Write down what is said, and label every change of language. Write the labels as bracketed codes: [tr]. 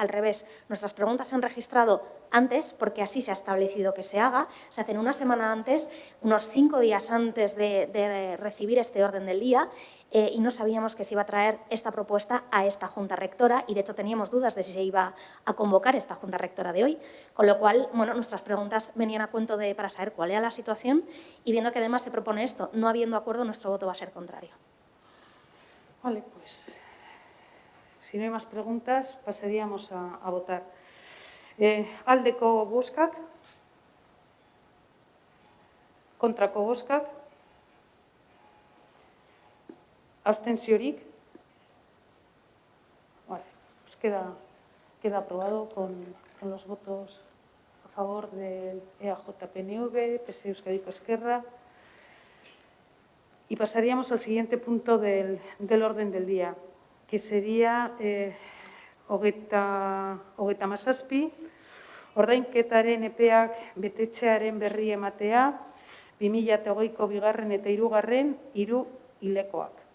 [es] Al revés, nuestras preguntas se han registrado antes, porque así se ha establecido que se haga, se hacen una semana antes, unos 5 días antes de recibir este orden del día, y no sabíamos que se iba a traer esta propuesta a esta Junta Rectora y, de hecho, teníamos dudas de si se iba a convocar esta Junta Rectora de hoy, con lo cual, bueno, nuestras preguntas venían a cuento para saber cuál era la situación y, viendo que además se propone esto, no habiendo acuerdo, nuestro voto va a ser contrario. Vale, pues si no hay más preguntas, pasaríamos a votar. [eu] Aldeko bozkak, kontrako bozkak, abstentziorik. [es] Vale, pues queda aprobado con los votos a favor del EAJ-PNV, PSE Euskadiko Ezkerra. Y pasaríamos al siguiente punto del orden del día, que sería [eu] hogeita hamazazpi, ordainketaren epeak betetzearen berri ematea, 2020ko bigarren eta hirugarren hiru hilekoak.